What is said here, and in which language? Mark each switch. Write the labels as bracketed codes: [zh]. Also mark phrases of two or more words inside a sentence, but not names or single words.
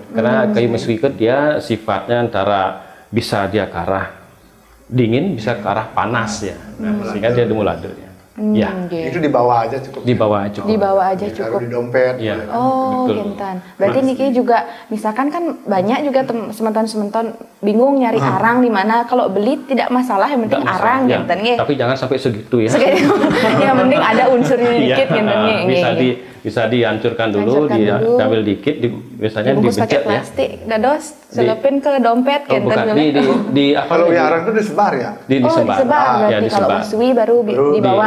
[id] Karena kayu mesui itu dia sifatnya antara bisa dia ke arah dingin, bisa ke arah panas ya. Nah, sehingga dia demulado ya. Itu dibawa aja cukup. Dibawa aja cukup. Taruh di dompet. Ya, Kintan. Berarti niki juga misalkan kan banyak juga sementon bingung nyari arang di mana. Kalau beli tidak masalah, yang penting arang Kintan nggih. Tapi jangan sampai segitu ya. Yang penting ada unsurnya dikit Kintan nggih. Bisa dihancurkan dulu, diambil dikit, biasanya dibungkus pakai dibecet ya. plastik, dados selipin ke dompet Kintan. Kalau wiharang itu disebar ya? Disebar. Berarti kalau mesui baru dibawa.